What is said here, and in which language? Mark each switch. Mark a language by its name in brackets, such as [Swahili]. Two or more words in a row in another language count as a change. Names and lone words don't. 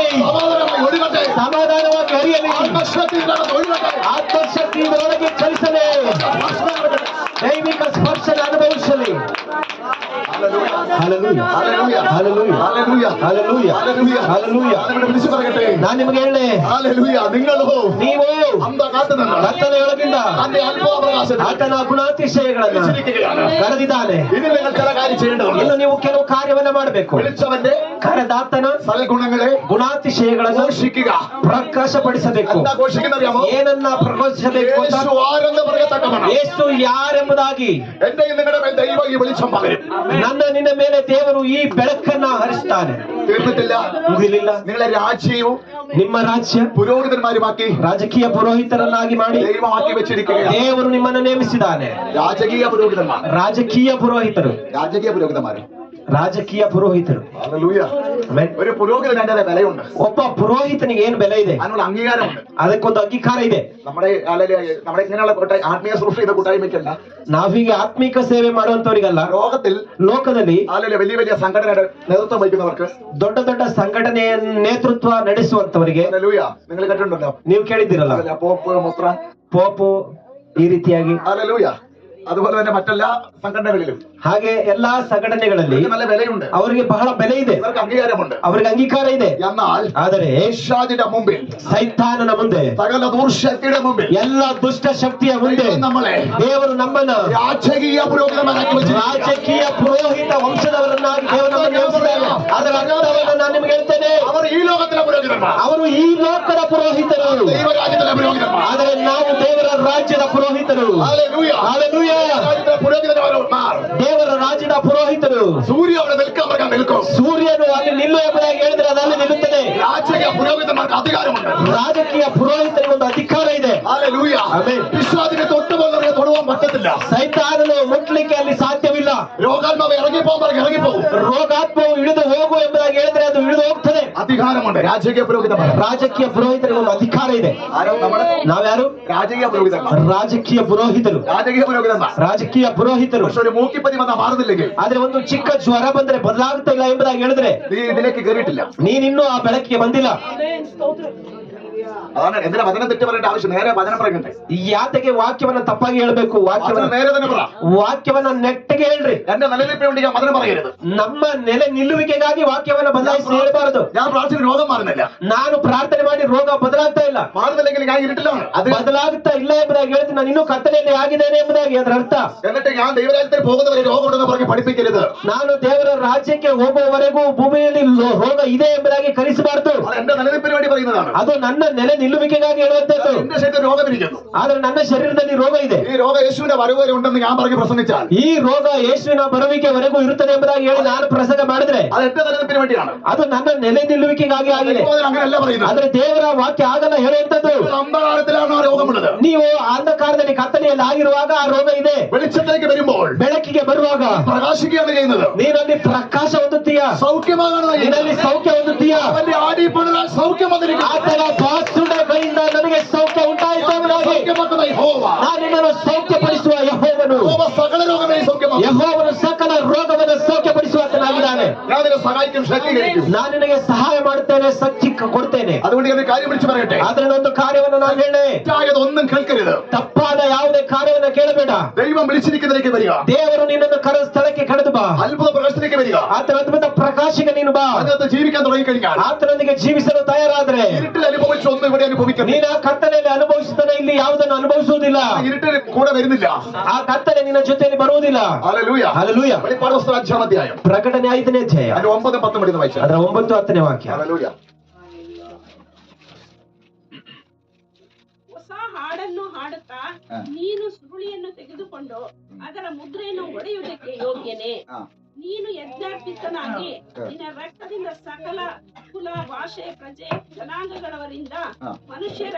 [Malayalam] സമാധാനമായി ഒഴുകട്ടെ, [Kannada] ಸಮಾಧಾನವಾಗಿ ಹರಿಯಲಿ, [Malayalam] ആത്മശക്തിയിനകത്ത് ഒഴുകട്ടെ, [Kannada] ಆತ್ಮಶಕ್ತಿ ಇದರೊಳಗೆ ಚಲಿಸಲಿ, ದೈವಿಕ ಸ್ಪರ್ಶನ ಅನುಭವಿಸಲಿ. [Malayalam] ഹല്ലേലൂയ. [Kannada] ಹಲ್ಲೆಲೂಯಾ, [Malayalam] ഹല്ലേലൂയ. [Kannada] ಹಲ್ಲೆಲೂಯಾ, [Malayalam] ഹല്ലേലൂയ. [Kannada] ಹಲ್ಲೆಲೂಯಾ, [Malayalam] ഹല്ലേലൂയ. [Kannada] ಹಲ್ಲೆಲೂಯಾ. [Malayalam] ഞാനിവിടെ വിളിച്ചു പറയട്ടെ, [Kannada] ನಾನು ನಿಮಗೆ ಹೇಳಿ, [Malayalam] ഹല്ലേലൂയ. നിങ്ങളോ [Kannada] ನೀವು [Malayalam] അന്ധകാരത്തിൽ നിന്ന് [Kannada] ಕತ್ತಲೆಯೊಳಗಿಂದ [Malayalam] തന്റെ അത്ഭുത പ്രകാശത്തിൽ [Kannada] ಆತನ ಗುಣಾತಿಶಯಗಳನ್ನ [Malayalam] വിളിച്ചിരിക്കുകയാണ്. [Kannada] ಕರೆದಿದ್ದಾನೆ. [Malayalam] ഇനി നിങ്ങൾ ചില കാര്യം ചെയ്യേണ്ടതുണ്ട്. [Kannada] ಇನ್ನು ನೀವು ಕೆಲವು ಕಾರ್ಯವನ್ನ ಮಾಡಬೇಕು. [Malayalam] വിളിച്ചവന്റെ [Kannada] ಕರೆದಾತನ [Malayalam] സൽഗുണങ്ങളെ [Kannada] ಗುಣಾತಿಶಯಗಳನ್ನು [Malayalam] ഘോഷിക്കുക. [Kannada] ಪ್ರಕಾಶಪಡಿಸಬೇಕು. [Malayalam] എന്താ ഘോഷിക്കുന്നറിയാമോ? [Kannada] ಏನನ್ನ ಪ್ರಕಾಶಿಸಬೇಕು ಅಂತ? [Malayalam] യേശു ആരെന്ന് പറയത്തക്കവണ്ണം [Kannada] ಯೇಸು ಯಾರೆಂಬುದಾಗಿ [Malayalam] എന്റെ നിങ്ങളുടെ മേൽ ദൈവം ഈ വെളിച്ചം പകരും. [Kannada] ನನ್ನ ನಿನ್ನ ಮೇಲೆ ದೇವರು ಈ ಬೆಳಕನ್ನ ಹರಿಸ್ತಾನೆ. [Malayalam] തീർന്നിട്ടില്ല. [Kannada] ಮುಗಿಲಿಲ್ಲ. [Malayalam] നിങ്ങളെ രാജ്യവും [Kannada] ನಿಮ್ಮ ರಾಜ್ಯ [Malayalam] പുരോഹിതന്മാരുമാക്കി [Kannada] ರಾಜಕೀಯ ಪುರೋಹಿತರನ್ನಾಗಿ ಮಾಡಿ [Malayalam] ദൈവമാക്കി വെച്ചിരിക്കുകയാണ്. [Kannada] ದೇವರು ನಿಮ್ಮನ್ನು ನೇಮಿಸಿದ್ದಾನೆ. [Malayalam] രാജകീയ പുരോഹിതന്മാർ, [Kannada] ರಾಜಕೀಯ ಪುರೋಹಿತರು, [Malayalam] രാജകീയ പുരോഹിതന്മാർ. [Kannada] ರಾಜಕೀಯ ಪುರೋಹಿತರು. [Malayalam] ഹല്ലേലൂയ. [Kannada] ಆಮೆನ್. [Malayalam] ഒരു പുരോഹിതന് അതിന്റെ വിലയുണ്ട്, [Kannada] ಒಬ್ಬ ಪುರೋಹಿತನಿಗೆ ಏನು ಬೆಲೆ ಇದೆ? [Malayalam] അതിനുള്ള അംഗീകാരമുണ്ട്. [Kannada] ಅದಕ್ಕೊಂದು ಅಂಗೀಕಾರ ಇದೆ. [Malayalam] നമ്മുടെ നമ്മുടെ ഇങ്ങനെയുള്ള ആത്മീയ സൃഷ്ടി ചെയ്ത കൂട്ടായ്മയ്ക്കല്ല, [Kannada] ನಾವೀಗ ಆತ್ಮಿಕ ಸೇವೆ ಮಾಡುವಂತವರಿಗಲ್ಲ, [Malayalam] ലോകത്തിൽ [Kannada] ಲೋಕದಲ್ಲಿ [Malayalam] വലിയ വലിയ സംഘടനയുടെ നേതൃത്വം വഹിക്കുന്നവർക്ക്, [Kannada] ದೊಡ್ಡ ದೊಡ್ಡ ಸಂಘಟನೆಯ ನೇತೃತ್ವ ನಡೆಸುವಂತವರಿಗೆ, [Malayalam] ഹല്ലേലൂയ, നിങ്ങൾ കേട്ടിട്ടുണ്ടല്ലോ, [Kannada] ನೀವು ಕೇಳಿದ್ದೀರಲ್ಲ, [Malayalam] പോപ്പ് മുത്ര, [Kannada] ಪೋಪು ಈ ರೀತಿಯಾಗಿ, [Malayalam] ഹല്ലേലൂയ. അതുപോലെ തന്നെ മറ്റെല്ലാ സംഘടനകളിലും [Kannada] ಹಾಗೆ ಎಲ್ಲಾ ಸಂಘಟನೆಗಳಲ್ಲಿ [Malayalam] ഇവർക്ക് നല്ല വിലയുണ്ട്, [Kannada] ಅವರಿಗೆ ಬಹಳ ಬೆಲೆ ಇದೆ, [Malayalam] ഇവർക്ക് അംഗീകാരമുണ്ട്. [Kannada] ಅವರಿಗೆ ಅಂಗೀಕಾರ ಇದೆ. [Malayalam] എന്നാൽ [Kannada] ಆದರೆ [Malayalam] യേശുവിന്റെ മുമ്പിൽ, [Kannada] ಸೈತಾನನ ಮುಂದೆ, [Malayalam] സകല ദുർശക്തിയുടെ മുമ്പിൽ [Kannada] ಎಲ್ಲ ದುಷ್ಟ ಶಕ್ತಿಯ ಮುಂದೆ [Malayalam] ദൈവം നമ്മളെ [Kannada] ದೇವರು ನಮ್ಮನ್ನ [Malayalam] രാജകീയ പുരോഹിതന്മാരാക്കി വെച്ചിരിക്കുന്നു. [Kannada] ರಾಜಕೀಯ ಪುರೋಹಿತ ವಂಶದವರನ್ನಾಗಿ ದೇವರು ನಮ್ಮನ್ನು ನೇಮಿಸಿದ್ದಾನೆ. ಅದರ ಅರ್ಥವನ್ನು ನಾನು ನಿಮಗೆ ಹೇಳ್ತೇನೆ. [Malayalam] അവർ ഈ ലോകത്തിലെ പുരോഹിതന്മാർ, [Kannada] ಅವರು ಈ ಲೋಕದ ಪುರೋಹಿತರು, [Malayalam] ദൈവരാജ്യത്തിലെ പുരോഹിതന്മാർ. [Kannada] ಆದರೆ ನಾವು ದೇವರ ರಾಜ್ಯದ ಪುರೋಹಿತರು. [Malayalam] ഹല്ലേലൂയ. [Kannada] ಹಲ್ಲೆಲೂಯಾ. [Malayalam] രാജ്യത്തിലെ പുരോഹിതന്മാർ. [Kannada] ದೇವರ ರಾಜ್ಯದ ಪುರೋಹಿತರು. [Malayalam] സൂര്യ അവിടെ നിൽക്കാൻ പറഞ്ഞാൽ നിൽക്കും. [Kannada] ಸೂರ್ಯನು ಅಲ್ಲಿ ನಿಲ್ಲು ಎಂಬುದಾಗಿ ಹೇಳಿದ್ರೆ ಅದು ಅಲ್ಲಿ ನಿಲ್ಲುತ್ತದೆ. [Malayalam] രാജകീയ പുരോഹിതന്മാർക്ക് അധികാരമുണ്ട്. [Kannada] ರಾಜಕೀಯ ಪುರೋಹಿತರಿಗೆ ಒಂದು ಅಧಿಕಾರ ಇದೆ. [Malayalam] ഹല്ലേലൂയ. [Kannada] ಆಮೆನ್. [Malayalam] പിശാചിനെ തൊട്ടുപോകുന്നവരെ തൊടുവാൻ പറ്റത്തില്ല. [Kannada] ಸೈತಾನನು ಮುಟ್ಲಿಕ್ಕೆ ಅಲ್ಲಿ ಸಾಧ್ಯವಿಲ್ಲ. [Malayalam] രോഗാത്മാവ് ഇറങ്ങിപ്പോകും, പറഞ്ഞ് ഇറങ്ങിപ്പോകും. [Kannada] ರೋಗಾತ್ಮವು ಇಳಿದು ಹೋಗು ಎಂಬುದಾಗಿ ಹೇಳಿದ್ರೆ ಅದು ಇಳಿದು ಹೋಗ್ತದೆ. [Malayalam] അധികാരമുണ്ട് രാജകീയ പുരോഹിതന്മാർ. [Kannada] ರಾಜಕೀಯ ಪುರೋಹಿತರಿಗೆ ಒಂದು ಅಧಿಕಾರ ಇದೆ. [Malayalam] ആരോ നമ്മുടെ [Kannada] ನಾವ್ಯಾರು? [Malayalam] രാജകീയ പുരോഹിതന്മാർ, [Kannada] ರಾಜಕೀಯ ಪುರೋಹಿತರು. [Malayalam] രാജകീയ പുരോഹിതന്മാർ. [Kannada] ರಾಜಕೀಯ ಪುರೋಹಿತರು. [Malayalam] പക്ഷെ ഒരു മൂക്കിപ്പനി വന്നാൽ മാറുന്നില്ലെങ്കിൽ, [Kannada] ಆದ್ರೆ ಒಂದು ಚಿಕ್ಕ ಜ್ವರ ಬಂದ್ರೆ ಬದಲಾಗ್ತಾ ಇಲ್ಲ ಎಂಬುದಾಗಿ ಹೇಳಿದ್ರೆ [Malayalam] നീ ഇതിലേക്ക് കയറിയിട്ടില്ല. [Kannada] ನೀನಿನ್ನೂ ಆ ಬೆಳಕಿಗೆ ಬಂದಿಲ್ಲ. [Malayalam] അതാണ് എന്തിനാ വചനം തെറ്റ് പറയേണ്ട ആവശ്യം? നേരെ വചനം പറയണ്ടേ? [Kannada] ಯಾತಕ್ಕೆ ವಾಕ್ಯವನ್ನ ತಪ್ಪಾಗಿ ಹೇಳ್ಬೇಕು? [Malayalam] വചനം നേരെ തന്നെ പറ. [Kannada] ವಾಕ್ಯವನ್ನ ನೆಟ್ಟಗೆ ಹೇಳ್ರಿ. [Malayalam] എന്റെ നിലനിൽപ്പിന് വേണ്ടി ഞാൻ വചനം പറയരുത്. [Kannada] ನಮ್ಮ ನೆಲೆ ನಿಲ್ಲುವಿಕೆಗಾಗಿ ವಾಕ್ಯವನ್ನ ಬದಲಾಯಿಸಿ ಹೇಳಬಾರದು. [Malayalam] ഞാൻ പ്രാർത്ഥിച്ച രോഗം മാറുന്നില്ല. [Kannada] ನಾನು ಪ್ರಾರ್ಥನೆ ಮಾಡಿ ರೋಗ ಬದಲಾಗ್ತಾ ಇಲ್ಲ. [Malayalam] മാറുന്നില്ലെങ്കിൽ ഞാൻ ഇരുട്ടിലാണ്. അത് [Kannada] ಬದಲಾಗ್ತಾ ಇಲ್ಲ ಎಂಬುದಾಗಿ ಹೇಳ್ತೀನಿ. ನಾನು ಇನ್ನೂ ಕತ್ತಲೆಯಲ್ಲಿ ಆಗಿದ್ದೇನೆ ಎಂಬುದಾಗಿ ಅದರ ಅರ್ಥ. [Malayalam] എന്നിട്ട് ഞാൻ ദൈവരാജ്യത്തിൽ പോകുന്നവരെ രോഗം ഉണ്ടെന്ന് പറഞ്ഞ് പഠിപ്പിക്കരുത്. [Kannada] ನಾನು ದೇವರ ರಾಜ್ಯಕ್ಕೆ ಹೋಗುವವರೆಗೂ ಭೂಮಿಯಲ್ಲಿ ರೋಗ ಇದೆ ಎಂಬುದಾಗಿ ಕಲಿಸಬಾರದು. [Malayalam] അത് എന്റെ നിലനിൽപ്പിന് വേണ്ടി പറയുന്നതാണ്. [Kannada] ಅದು ನನ್ನ ನೆಲೆ ನಿಲ್ಲುವಿಕೆಗಾಗಿ ಹೇಳುವಂತದ್ದು. [Malayalam] എന്റെ ശരീരത്തിൽ രോഗമിരിക്കുന്നു. [Kannada] ಆದ್ರೆ ನನ್ನ ಶರೀರದಲ್ಲಿ ರೋಗ ಇದೆ. [Malayalam] ഈ രോഗം യേശുവിന്റെ വരവ് വരെ ഉണ്ടെന്ന് ഞാൻ പറഞ്ഞ് പ്രസംഗിച്ചാൽ, [Kannada] ಈ ರೋಗ ಯೇಸುವಿನ ಬರುವಿಕೆವರೆಗೂ ಇರುತ್ತದೆ ಎಂಬುದಾಗಿ ಹೇಳಿ ನಾನು ಪ್ರಸಂಗ ಮಾಡಿದ್ರೆ [Malayalam] അത് എന്റെ നിലനിൽപ്പിന് വേണ്ടിയാണ്. [Kannada] ಅದು ನನ್ನ ನೆಲೆ ನಿಲ್ಲುವಿಕೆಗಾಗಿ ಆಗಿದೆ. [Malayalam] അങ്ങനെയല്ല പറയുന്നത്. [Kannada] ಆದ್ರೆ ದೇವರ ವಾಕ್ಯ ಆಗಲ್ಲ ಹೇಳುವಂತದ್ದು. [Malayalam] അന്ധകാരത്തിലാണ് ആ രോഗമുള്ളത്. [Kannada] ನೀವು ಅಂಧಕಾರದಲ್ಲಿ ಕತ್ತಲೆಯಲ್ಲಿ ಆಗಿರುವಾಗ ಆ ರೋಗ ಇದೆ. [Malayalam] വെളിച്ചത്തിലേക്ക് വരുമ്പോൾ [Kannada] ಬೆಳಕಿಗೆ ಬರುವಾಗ [Malayalam] പ്രകാശിക്കുകയാണ് ചെയ്യുന്നത്. [Kannada] ನೀನಲ್ಲಿ ಪ್ರಕಾಶ ಹೊಂದುತ್ತೀಯ, [Malayalam] സൗഖ്യമാകാണ്. [Kannada] ನಿನ್ನಲ್ಲಿ ಸೌಖ್ಯ ಹೊಂದುತ್ತೀಯ. [Malayalam] അവന്റെ ആടിപ്പണിനാൽ സൗഖ്യം വന്നിരിക്കുന്നു. [Kannada] ಆತನ ಬಾಸುಡ ಕೈಯಿಂದ ನನಗೆ ಸೌಖ್ಯ ಉಂಟಾಯಿತು ಎಂಬುದಾಗಿ [Malayalam] സൗഖ്യമാക്കുന്ന യഹോവ. [Kannada] ನಾನು ನಿನ್ನನ್ನು ಸೌಖ್ಯಪಡಿಸುವ ಯೆಹೋವನು. [Malayalam] യഹോവ സകല രോഗങ്ങളെയും സൗഖ്യമാക്കും. [Kannada] ಯೆಹೋವನು ಸಕಲ ರೋಗವನ್ನು ಸೌಖ್ಯಪಡಿಸುವಾತನಾಗಿದ್ದಾನೆ. [Malayalam] ഞാൻ നിന്നെ സഹായിക്കും, ശക്തീകരിക്കും. [Kannada] ನಾನು ನಿನಗೆ ಸಹಾಯ ಮಾಡುತ್ತೇನೆ, ಶಕ್ತಿ ಕೊಡ್ತೇನೆ. [Malayalam] അതുകൊണ്ട് ഞാൻ ഒരു കാര്യം വിളിച്ചു പറയട്ടെ. [Kannada] ಆದ್ರೆ ಒಂದು ಕಾರ್ಯವನ್ನು ನಾನು ಹೇಳಿ, [Malayalam] തെറ്റായതൊന്നും കേൾക്കരുത്. [Kannada] ತಪ್ಪಾದ ಯಾವುದೇ ಕಾರ್ಯವನ್ನು ಕೇಳಬೇಡ. [Malayalam] ദൈവം വിളിച്ചിരിക്കുന്നതിലേക്ക് വരിക. [Kannada] ದೇವರು ನಿನ್ನನ್ನು ಕರೆದ ಸ್ಥಳಕ್ಕೆ ಕರೆದು ಬಾ. [Malayalam] അത്ഭുത പ്രകാശത്തിലേക്ക് വരിക. [Kannada] ಆತನ ಅದ್ಭುತ ಪ್ರಕಾಶಕ್ಕೆ ನೀನು ಬಾ. [Malayalam] അതിനകത്ത് ജീവിക്കാൻ തുടങ്ങിക്കഴിഞ്ഞാൽ, [Kannada] ಆತನೊಂದಿಗೆ ಜೀವಿಸಲು ತಯಾರಾದ್ರೆ [Malayalam] ഇരുട്ടിൽ അനുഭവിച്ച ഒന്നും ഇവിടെ അനുഭവിക്കണം. [Kannada] ನೀನು ಆ ಕತ್ತಲೆಯಲ್ಲಿ ಅನುಭವಿಸುತ್ತಾನೆ, ಇಲ್ಲಿ ಯಾವುದನ್ನು ಅನುಭವಿಸುವುದಿಲ್ಲ. [Malayalam] ഇരുട്ടിൽ കൂടെ വരുന്നില്ല. [Kannada] ಆ ಕತ್ತಲೆ ನಿನ್ನ ಜೊತೆಯಲ್ಲಿ ಬರುವುದಿಲ್ಲ. [Malayalam] ഹല്ലേലൂയ. [Kannada] ಹಲ್ಲೆಲೂಯ. [Malayalam] വെളിപ്പാട് പുസ്തകം 5-ാം അധ്യായം [Kannada] ಪ್ರಕಟಣೆ 5ನೇ ಅಧ್ಯಾಯ [Malayalam] അതിന്റെ 9-10 മണി വായിച്ചു. [Kannada] ಅದರ 9-10ನೇ ವಾಕ್ಯ. [Malayalam] ഹല്ലേലൂയ. [Kannada] ಹೊಸ ಹಾಡನ್ನು ಹಾಡುತ್ತಾ ನೀನು ಸುರುಳಿಯನ್ನು ತೆಗೆದುಕೊಂಡು ಅದರ ಮುದ್ರೆಯನ್ನು ಒಡೆಯುವುದಕ್ಕೆ ಯೋಗ್ಯನೇ. ನೀನು ಯಜ್ಞಾರ್ಪಿತನಾಗಿ ನಿನ್ನ ರಕ್ತದಿಂದ ಸಕಲ ಕುಲ, ಭಾಷೆ, ಪ್ರಜೆ, ಜನಾಂಗಗಳವರಿಂದ ಮನುಷ್ಯರನ್ನು ದೇವರಿಗಾಗಿ ಕೊಂಡುಕೊಂಡಿ.